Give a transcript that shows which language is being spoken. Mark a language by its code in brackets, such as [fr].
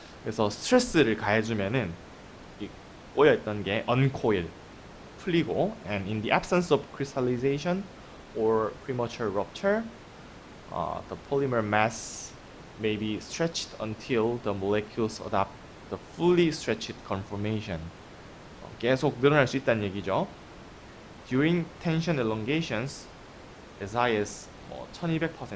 [ko] 그래서 스트레스를 가해주면은 이 꼬여있던 게 [en] uncoil, [ko] 풀리고, [en] and in the absence of crystallization or premature rupture, the polymer mass may be stretched until the molecules adopt the fully stretched conformation. [ko] 계속 늘어날 수 있다는 얘기죠. [en] During tension elongations, as high as 1200%.